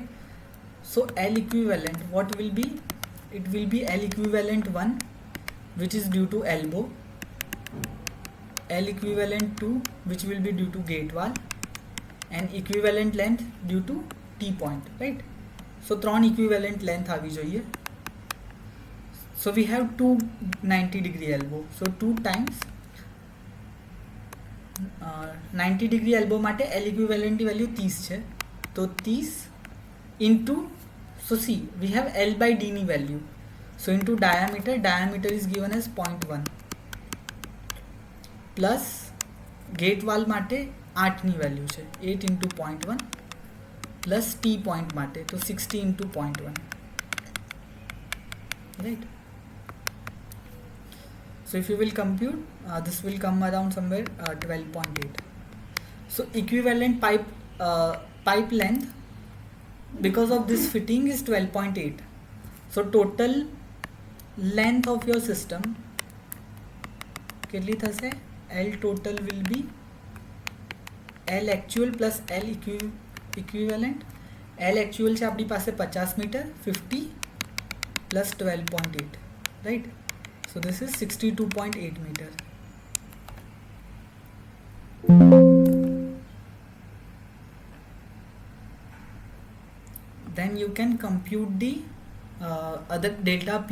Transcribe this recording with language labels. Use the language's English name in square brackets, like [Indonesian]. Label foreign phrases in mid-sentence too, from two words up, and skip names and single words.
[English] So L equivalent, what will be? It will be L equivalent 1, which is due to elbow, L equivalent 2, which will be due to gate valve, and equivalent length due to T point, right? So 3 equivalent length [Gujarati] આવી જોઈએ. [English] So we have two 90-degree elbow, so 2 times 90-degree elbow માટે L equivalent value 30 [Gujarati] છે, તો [English] 30 into, so see we have L by D ની value, so into diameter is given as 0.1 plus gate valve માટે 8 ની value છે, 8 into 0.1 plus T point માટે, તો 60 into 0.1, right? So if you will compute, this will come around somewhere 12.8. So equivalent pipe length because of this fitting is 12.8. So total length of your system [Gujarati] કેટલી થશે? [English] L total will be L actual plus L equivalent. L actual [Gujarati] છે આપણી પાસે [English] 50 મીટર, 50 plus 12.8, right? So this is 62.8 meter. Then you can compute the other delta P.